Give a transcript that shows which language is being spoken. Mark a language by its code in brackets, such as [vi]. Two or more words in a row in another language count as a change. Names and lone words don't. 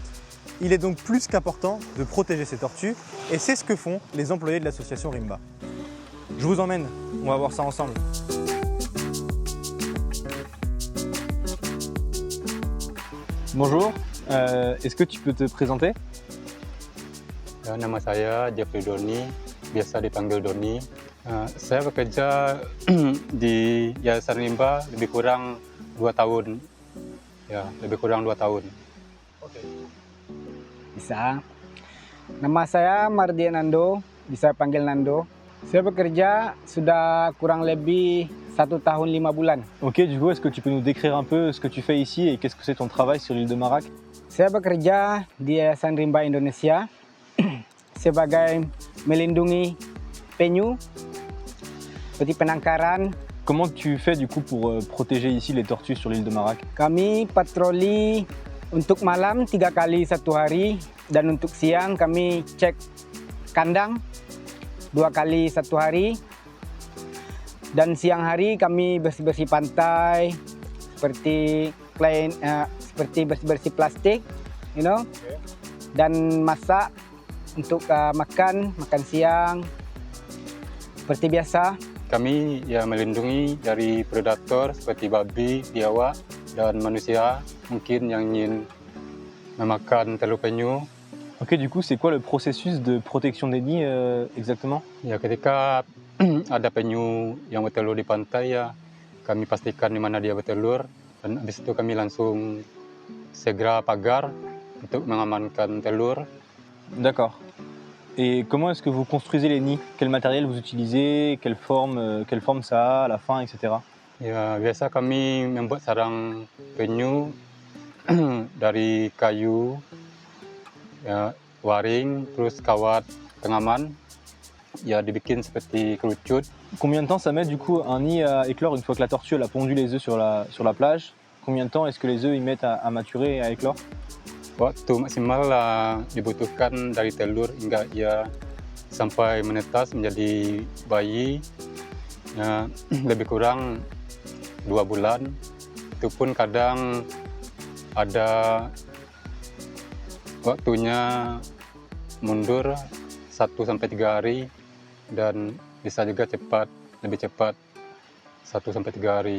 [fr] Il est donc plus qu'important de protéger ces tortues et c'est ce que font les employés de l'association Rimba. Je vous emmène, on va voir ça ensemble. Bonjour, est-ce que tu peux te présenter? [id] Nama saya Jeffrey Doni, biasa dipanggil Doni. Saya bekerja di Yayasan Rimba lebih kurang 2 tahun. Ya, lebih kurang 2 tahun. Oke. Bisa. Nama saya Mardian Nando, bisa panggil Nando. Saya bekerja sudah kurang lebih 1 tahun 5 bulan. [fr] Ok, du coup, est-ce que tu peux nous décrire un peu ce que tu fais ici et qu'est-ce que c'est ton travail sur l'île de Marak? [id] Saya bekerja di Yayasan Rimba Indonesia sebagai melindungi penyu, seperti penangkaran. [fr] Comment tu fais du coup pour protéger ici les tortues sur l'île de Marak? [id] Kami patroli untuk malam 3 kali 1 hari dan untuk siang kami cek kandang 2 kali 1 hari. Dan siang hari kami bersih-bersih pantai seperti bersih-bersih plastik, dan masak untuk makan siang seperti biasa. Kami ya melindungi dari predator seperti babi, biawak, dan manusia mungkin yang ingin memakan telur penyu. [fr] Ok, du coup, c'est quoi le processus de protection des nids exactement? [id] Ya, ketika ada penyu yang bertelur di pantai, ya kami pastikan di mana dia bertelur dan habis itu kami langsung segera pagar untuk mengamankan telur. [fr] D'accord. Et comment est-ce que vous construisez les nids? Quel matériel vous utilisez? Quelle forme ça a à la fin, etc. [id] Ya, biasa kami membuat sarang penyu dari kayu, ya, waring, terus kawat pengaman, ya dibikin seperti kerucut. [fr] Combien de temps ça met du coup un nid à éclore une fois que la tortue elle a pondu les œufs sur la plage? Combien de temps est-ce que les œufs ils mettent à maturer et à éclore? [id] Waktu maksimal dibutuhkan dari telur hingga ia sampai menetas menjadi bayi, ya, lebih kurang 2 bulan. Itu pun kadang ada waktunya mundur 1-3 hari dan bisa juga lebih cepat 1-3 hari.